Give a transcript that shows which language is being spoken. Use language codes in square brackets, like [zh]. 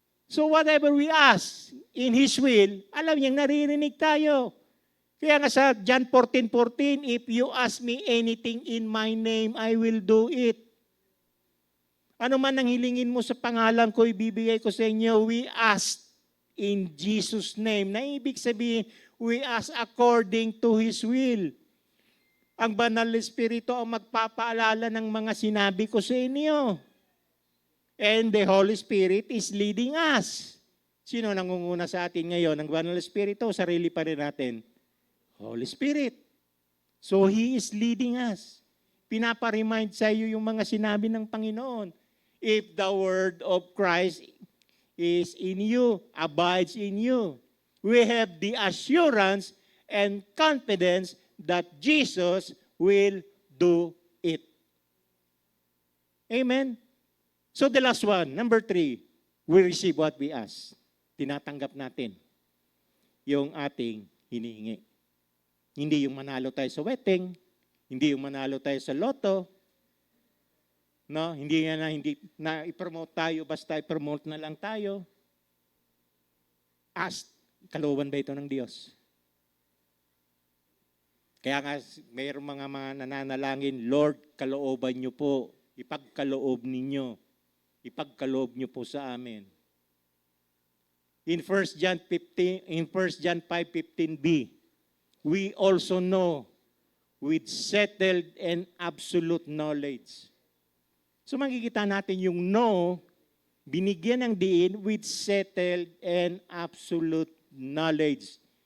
[en] So whatever we ask in His will, [tl] alam niyang naririnig tayo. Kaya nga sa [en] John 14:14, if you ask me anything in my name, I will do it. [tl] Ano man ang hilingin mo sa pangalan ko, ibibigay ko sa inyo. [en] We ask in Jesus' name. [tl] Na ibig sabihin, [en] we ask according to His will. [tl] Ang Banal na Espiritu ang magpapaalala ng mga sinabi ko sa inyo. [en] And the Holy Spirit is leading us. [tl] Sino nangunguna sa atin ngayon? Ang Banal na Espiritu, sarili pa rin natin. Holy Spirit. [en] So He is leading us. [tl] Pinapa-remind sa iyo yung mga sinabi ng Panginoon. [en] If the word of Christ is in you, abides in you, we have the assurance and confidence that Jesus will do it. Amen? So the last one, number 3, we receive what we ask. [tl] Tinatanggap natin yung ating hinihingi. Hindi yung manalo tayo sa wedding, hindi yung manalo tayo sa loto, no? Hindi na i-promote tayo, basta i-promote na lang tayo. Ask, kalooban ba ito ng Diyos? Kaya nga, mayroong mga nananalangin, Lord, kalooban niyo po, ipagkaloob ninyo, ipagkaloob niyo po sa amin. [en] In 1 John 5:15b, we also know with settled and absolute knowledge. [tl] So makikita natin yung know, binigyan ng diin [en] with settled and absolute knowledge.